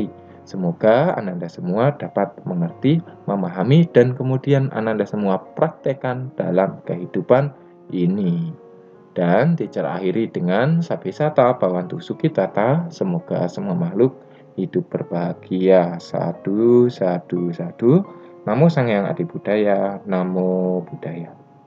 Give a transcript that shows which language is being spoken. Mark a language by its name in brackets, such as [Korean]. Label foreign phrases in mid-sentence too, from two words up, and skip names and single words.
[Indonesian] Semoga Ananda semua dapat mengerti, memahami, dan kemudian Ananda semua praktekkan dalam kehidupan ini. Dan Teacher akhiri dengan [Pali] Sabisata Bhavantu Sukhitata, [Indonesian] semoga semua makhluk hidup berbahagia. [Pali] Sadu, sadu, sadu. Namo Sang Hyang Adi Buddhaya, Namo Buddhaya.